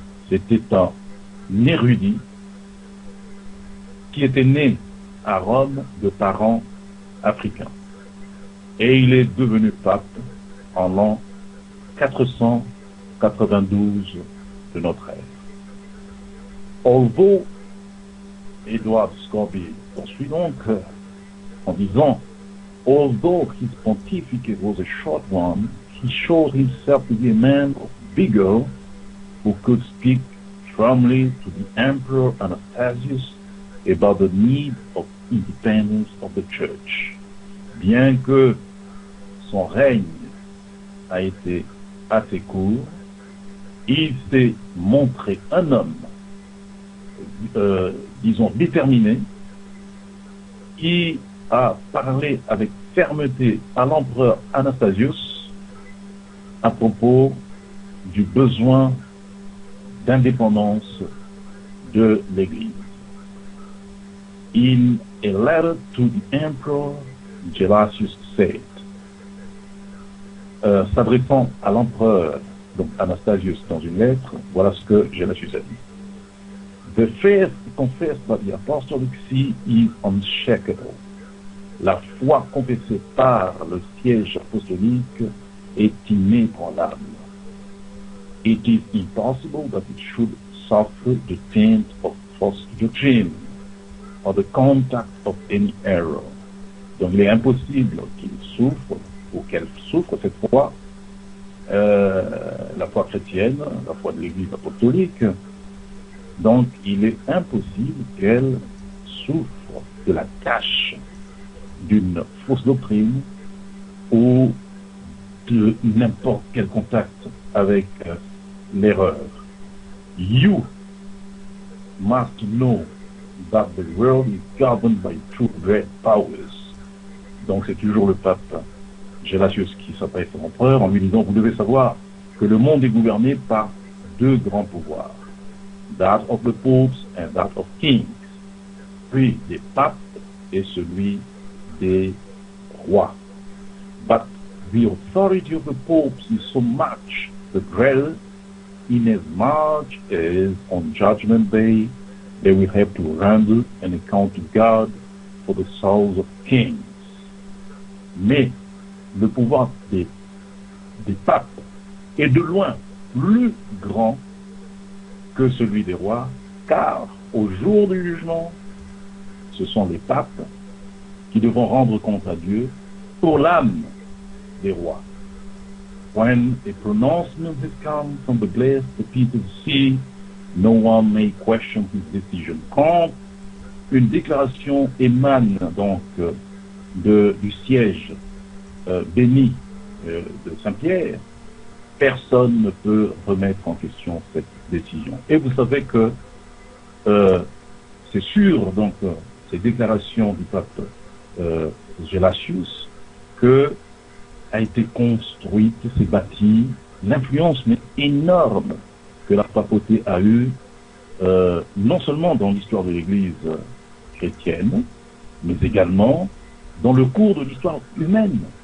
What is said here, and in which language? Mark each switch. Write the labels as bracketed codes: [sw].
[fr] C'était un érudit qui était né à Rome de parents africains. Et il est devenu pape en l'an 492 de notre ère. [en] Although Edward Scoby [fr] poursuit donc en disant: [en] although his pontificate was a short one, he showed himself to be a man of vigor who could speak firmly to the Emperor Anastasius about the need of independence of the Church. [fr] Bien que son règne a été assez court, il s'est montré un homme, disons, déterminé, qui a parlé avec fermeté à l'empereur Anastasius à propos du besoin d'indépendance de l'Église. [en] In a letter to the Emperor, Gelasius said, [fr] s'adressant à l'empereur, donc Anastasius, dans une lettre, voilà ce que Gelasius a dit. [en] The faith confessed by the Apostolic See is unshakable. [fr] La foi confessée par le siège apostolique est inébranlable. [en] It is impossible that it should suffer the taint of false doctrine or the contact of any error. [fr] Donc il est impossible qu'il souffre, ou qu'elle souffre cette foi, la foi chrétienne, la foi de l'Église apostolique. Donc il est impossible qu'elle souffre de la tâche d'une fausse doctrine ou de n'importe quel contact avec l'erreur. [en] You must know that the world is governed by two great powers. [fr] Donc c'est toujours le pape Gelasius qui s'adresse à l'empereur en lui disant: vous devez savoir que le monde est gouverné par deux grands pouvoirs, [en] that of the popes and that of kings, [fr] puis des papes et celui des rois. [en] But the authority of the popes is so much the greater, inasmuch as on Judgment Day they will have to render an account to God for the souls of kings. [fr] Mais le pouvoir des papes est de loin plus grand que celui des rois, car au jour du jugement, ce sont les papes qui devront rendre compte à Dieu pour l'âme des rois. [en] When a pronouncement has come from the blessed people see, no one may question his decision. [fr] Quand une déclaration émane donc du siège béni de Saint-Pierre, personne ne peut remettre en question cette décision. Et vous savez que c'est sûr, donc, ces déclarations du pape Gelasius, que a été construite, s'est bâtie l'influence mais énorme que la papauté a eue, non seulement dans l'histoire de l'Église chrétienne, mais également dans le cours de l'histoire humaine.